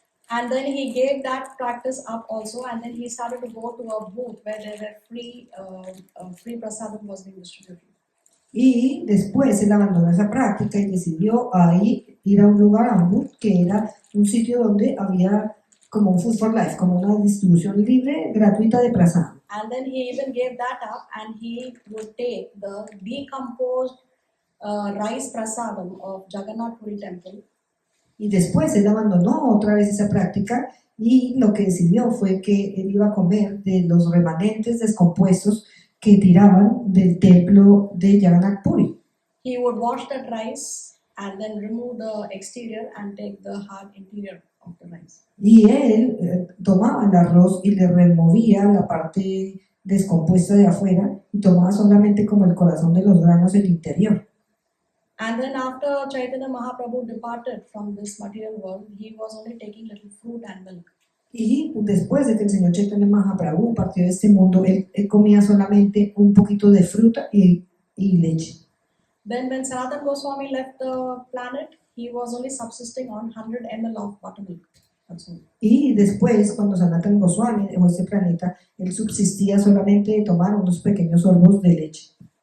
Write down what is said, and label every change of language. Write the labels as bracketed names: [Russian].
[English] And then he gave that practice up also, and then he started to go to a booth where there were free prasadam was being distributed. [Spanish] Y después él abandonó esa práctica y decidió ahí ir a un lugar, Ambut, que era un sitio donde había como un Food for Life, como una distribución libre, gratuita de prasad. [English] And then he even gave that up and he would take the decomposed rice prasadam of Jagannath Puri temple [Spanish] Y después él abandonó otra vez esa práctica y lo que decidió fue que él iba a comer de los remanentes descompuestos que tiraban del templo de Jagannath Puri. [English] he would wash that rice and then remove the exterior and take the hard interior of the rice. [Spanish] Y él tomaba el arroz y le removía la parte descompuesta de afuera y tomaba solamente como el corazón de los granos del interior. [English] And then after Chaitanya Mahaprabhu departed from this material world, he was only taking little fruit and milk. [Spanish] Y después de que el señor Chaitanya Mahaprabhu partió de este mundo, él comía solamente un poquito de fruta y leche. [English] Then when Sanatana Goswami left the planet, he was only subsisting on 100 ml of buttermilk. That's all. [Spanish] Y después, cuando Sanatana Goswami dejó este planeta, él subsistía solamente de tomar unos pequeños sorbos de leche.